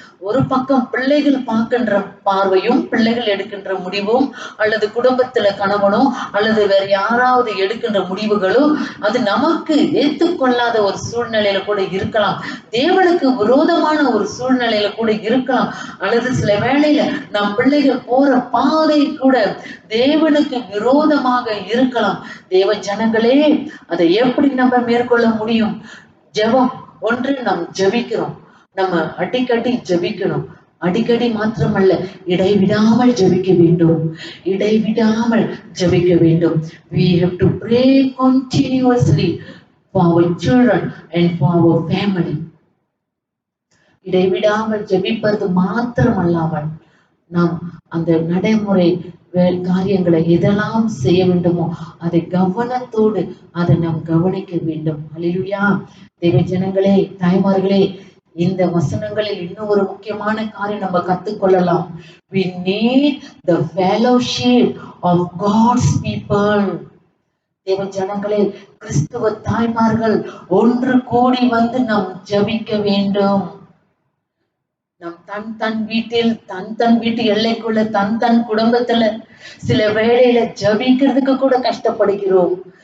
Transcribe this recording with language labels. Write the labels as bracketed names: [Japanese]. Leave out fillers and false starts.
[Tamil] ஒரு பக்கம் பிள்ளைகள் பார்க்கின்ற பார்வையும் பிள்ளைகள் எடுக்கின்ற முடிவும் அல்லது குடும்பத்துல கணவனோ அல்லது வேற யாராவது எடுக்கின்ற முடிவுகளும் அது நமக்கு ஏற்றுக்கொள்ளாத ஒரு சூழ்நிலையில கூட இருக்கலாம், தேவனுக்கு விரோதமான ஒரு சூழ்நிலையில கூட இருக்கலாம், அல்லது சில வேளையில நம் பிள்ளைகள் போற பாதை கூட தேவனுக்கு விரோதமாக இருக்கலாம். தேவ ஜனங்களே, அதை எப்படி நம்ம மேற்கொள்ள முடியும்? ஜெபம் ஒன்று, நாம் ஜெபிக்கிறோம், நம்ம அடிக்கடி ஜெபிக்கணும். அடிக்கடி மாத்திரமல்ல, இடைவிடாமல் ஜெபிக்க வேண்டும், இடைவிடாமல் ஜெபிக்க வேண்டும். [English] We have to pray continuously for our children and for our family. [Tamil] இடைவிடாமல் ஜெபிப்பது மாத்திரமல்லாமல் நாம் அந்த நடைமுறை காரியங்களை எதெல்லாம் செய்ய வேண்டுமோ அதை கவனத்தோடு அதை நாம் கவனிக்க வேண்டும். அல்லேலூயா. தேவ ஜனங்களே, தாய்மார்களே, இந்த வசனங்களில் இன்னும் ஒரு முக்கியமான காரியம் நம்ம கத்துக்கொள்ளலாம். [English] We need the fellowship of God's people. [Tamil] தேவ ஜனங்களே, கிறிஸ்துவ தாய்மார்கள் ஒன்று கூடி வந்து நாம் ஜெபிக்க வேண்டும். நம் தன் வீட்டில் தன் வீட்டு எல்லைக்குள்ள தன் குடும்பத்துல சில வேளையில ஜபிக்கிறதுக்கு கூட கஷ்டப்படுகிறோம்.